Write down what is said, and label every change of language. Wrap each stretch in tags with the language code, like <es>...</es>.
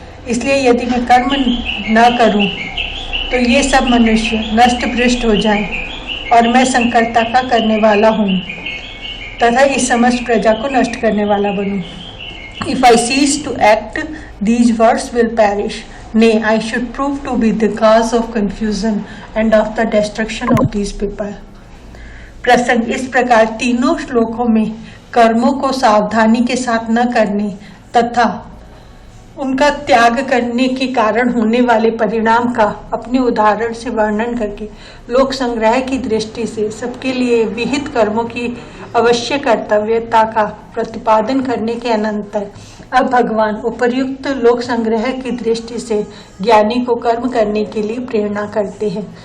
<hi>इसलिए यदि मैं कर्म न करूं तो ये सब मनुष्य नष्ट भ्रष्ट हो जाएं और मैं संकर्ता का करने वाला हूँ तथा इस समस्त प्रजा को नष्ट करने वाला बनूं।</hi> <en>If I cease to act, these words will perish. Nay, I should prove to be the cause of confusion and of the destruction of these people.</en> <hi>प्रसंग इस प्रकार। तीनों श्लोकों में कर्मों को सावधानी के साथ न करने तथा उनका त्याग करने के कारण होने वाले परिणाम का अपने उदाहरण से वर्णन करके लोक संग्रह की दृष्टि से सबके लिए विहित कर्मों की अवश्य कर्तव्यता का प्रतिपादन करने के अनंतर अब भगवान उपर्युक्त लोक संग्रह की दृष्टि से ज्ञानी को कर्म करने के लिए प्रेरणा करते हैं।</hi>